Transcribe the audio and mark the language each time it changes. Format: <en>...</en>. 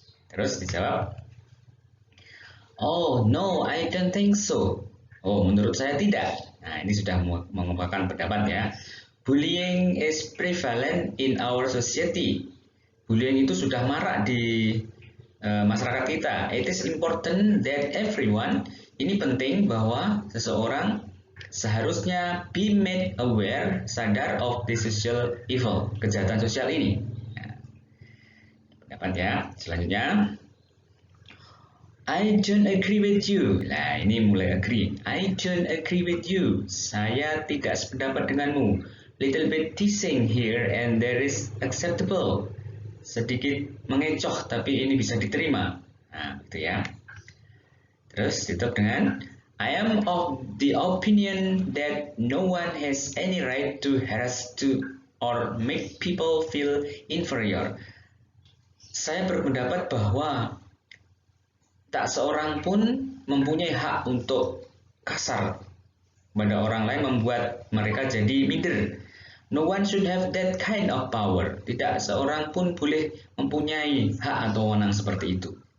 <id>Terus dijawab,</id> <en>oh no, I don't think so.</en> <id>Oh, menurut saya tidak. Nah, ini sudah mengungkapkan pendapat ya.</id> <en>Bullying is prevalent in our society.</en> <id>Bullying itu sudah marak di masyarakat kita.</id> <en>It is important that everyone,</en> <id>ini penting bahwa seseorang seharusnya</id> <en>be made aware,</en> <id>sadar</id> <en>of the social evil,</en> <id>kejahatan sosial ini. Nah, pendapat ya. Selanjutnya,</id> <en>I don't agree with you.</en> <id>Nah, ini mulai agree.</id> <en>I don't agree with you.</en> <id>Saya tidak sependapat denganmu.</id> <en>Little bit teasing here and there is acceptable.</en> <id>Sedikit mengecoh tapi ini bisa diterima. Nah, gitu ya. Terus ditutup dengan</id> <en>I am of the opinion that no one has any right to harass to or make people feel inferior.</en> <id>Saya berpendapat bahwa tak seorang pun mempunyai hak untuk kasar pada orang lain, membuat mereka jadi minder.</id> <en>No one should have that kind of power.</en> <id>Tidak seorang pun boleh mempunyai hak atau wewenang seperti itu.</id>